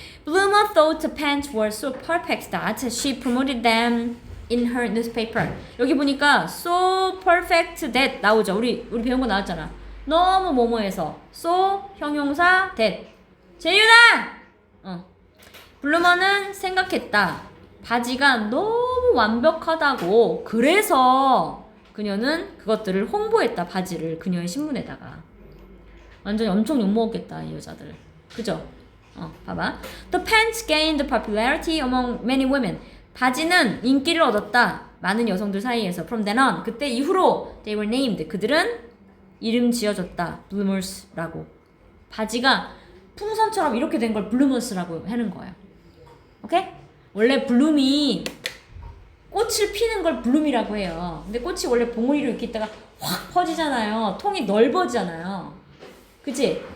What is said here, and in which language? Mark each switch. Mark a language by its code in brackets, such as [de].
[en] Bloomer thought the pants were so perfect that she promoted them in her newspaper. [ko] 여기 보니까 so perfect that 나오죠. 우리 배운 거 나왔잖아. 너무 뭐뭐해서 so 형용사 that. 재윤아! 블루머는 생각했다. 바지가 너무 완벽하다고. 그래서 그녀는 그것들을 홍보했다. 바지를 그녀의 신문에다가. 완전히 엄청 욕먹었겠다 이 여자들. 그죠? 봐봐. [en] The pants gained popularity among many women. [ko] 바지는 인기를 얻었다. 많은 여성들 사이에서. [en] From then on. [ko] 그때 이후로 [en] they were named. [ko] 그들은 이름 지어졌다. Bloomers라고. 바지가 풍선처럼 이렇게 된 걸 Bloomers라고 하는 거예요. 오케이? 원래 블룸이 꽃을 피는 걸 블룸이라고 해요. 근데 꽃이 원래 봉우리로 이렇게 있다가 확 퍼지잖아요. 통이 넓어지잖아요. 그치?